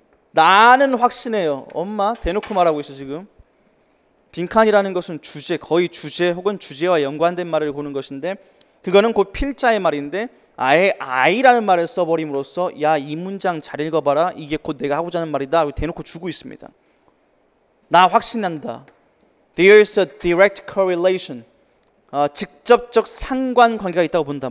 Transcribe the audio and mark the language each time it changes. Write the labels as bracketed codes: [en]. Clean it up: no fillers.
[ko] 나는 확신해요. 엄마 대놓고 말하고 있어 지금. 빈칸이라는 것은 주제, 거의 주제 혹은 주제와 연관된 말을 고는 것인데 그거는 곧 필자의 말인데 아예 I라는 말을 써버림으로써 야, 이 문장 잘 읽어봐라. 이게 곧 내가 하고자 하는 말이다. 대놓고 주고 있습니다. 나 확신한다. [en] There is a direct correlation. [ko] 직접적 상관관계가 있다고 본다.